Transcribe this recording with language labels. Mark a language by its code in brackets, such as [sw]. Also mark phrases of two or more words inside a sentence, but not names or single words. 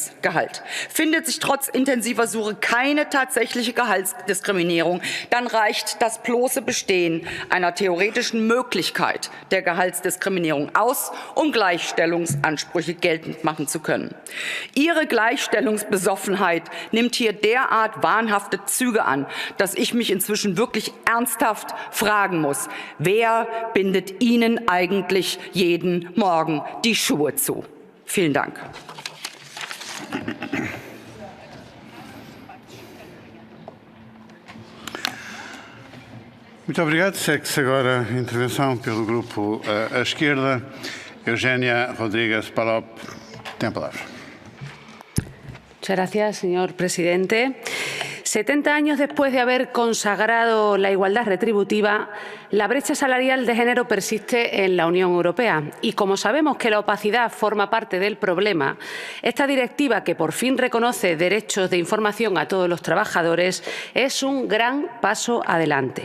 [de] Findet sich trotz intensiver Suche keine tatsächliche Gehaltsdiskriminierung Diskriminierung, dann reicht das bloße Bestehen einer theoretischen Möglichkeit der Gehaltsdiskriminierung aus, um Gleichstellungsansprüche geltend machen zu können. Ihre Gleichstellungsbesoffenheit nimmt hier derart wahnhafte Züge an, dass ich mich inzwischen wirklich ernsthaft fragen muss, wer bindet Ihnen eigentlich jeden Morgen die Schuhe zu? Vielen Dank. [pt] Muito obrigado. Segue-se agora a intervenção pelo grupo à esquerda. Eugénia Rodríguez Palop tem a palavra. [es] Muchas gracias, señor presidente. 70 años después de haber consagrado la igualdad retributiva, la brecha salarial de género persiste en la Unión Europea. Y como sabemos que la opacidad forma parte del problema, esta directiva, que por fin reconoce derechos de información a todos los trabajadores, es un gran paso adelante.